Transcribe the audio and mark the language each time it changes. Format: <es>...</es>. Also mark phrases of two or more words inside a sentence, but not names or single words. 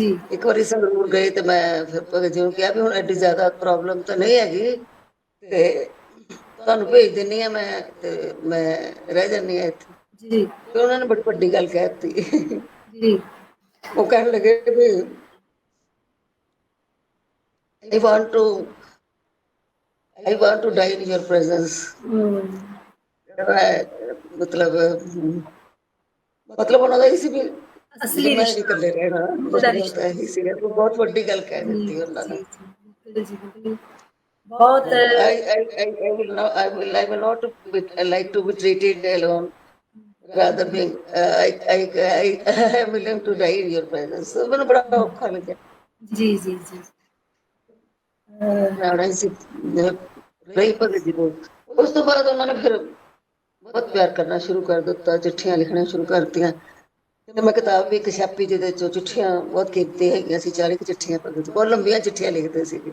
<pa>ਇੱਕ ਵਾਰੀ ਸੰਗਰੂਰ ਗਏ ਤੇ ਮੈਂ ਫਿਰ ਭਗਤ ਜੀ ਨੂੰ ਕਿਹਾ ਵੀ ਹੁਣ ਐਡੀ ਜ਼ਿਆਦਾ ਪ੍ਰੋਬਲਮ ਤਾਂ ਨਹੀਂ ਹੈਗੀ, ਤੇ ਤੁਹਾਨੂੰ ਭੇਜ ਦਿੰਨੀ ਆ ਮੈਂ, ਤੇ ਮੈਂ ਰਹਿ ਜਾਂਦੀ ਹਾਂ ਇੱਥੇ। ਜੀ ਤੇ ਉਹਨਾਂ ਨੇ ਬੜੀ ਵੱਡੀ ਗੱਲ ਕਹਿ ਦਿੱਤੀ। ਜੀ ਉਹ ਕਹਿਣ ਲੱਗੇ ਵੀ</pa> <en>I want to die in your presence।</en> <pa>ਮਤਲਬ ਉਹਨਾਂ ਦਾ ਇਹ ਸੀ ਵੀ ਅਸਲੀ ਮੈਂ ਰਿਸ਼ਤਾ ਇਕੱਲੇ ਰਹਿਣਾ, ਮਤਲਬ ਇਹੀ ਸੀਗਾ। ਬਹੁਤ ਵੱਡੀ ਗੱਲ ਕਹਿ ਦਿੱਤੀ ਉਹਨਾਂ ਨੇ। ਬਹੁਤ</pa> <en>I will not like to be treated alone, rather being I am willing to die in your presence।</en> <pa>ਮੈਨੂੰ ਬੜਾ ਔਖਾ ਲੱਗਿਆ। ਜੀ ਜੀ ਜੀ ਮੈਂ ਆਉਣਾ ਸੀ ਰਹੀ ਭਗਤ ਜੀ ਕੋਲ। ਉਸ ਤੋਂ ਬਾਅਦ ਉਹਨਾਂ ਨੇ ਫਿਰ ਬਹੁਤ ਪਿਆਰ ਕਰਨਾ ਸ਼ੁਰੂ ਕਰ ਦਿੱਤਾ, ਚਿੱਠੀਆਂ ਲਿਖਣੀਆਂ ਸ਼ੁਰੂ ਕਰਤੀਆਂ। ਤੇ ਮੈਂ ਕਿਤਾਬ ਵੀ ਇੱਕ ਛਾਪੀ ਜਿਹਦੇ ਚੋਂ ਚਿੱਠੀਆਂ ਬਹੁਤ ਕੀਮਤੀ ਹੈਗੀਆਂ ਸੀ, 40 ਚਿੱਠੀਆਂ ਭਗਤ ਜੀ, ਬਹੁਤ ਲੰਬੀਆਂ ਚਿੱਠੀਆਂ ਲਿਖਦੇ ਸੀਗੇ।</pa>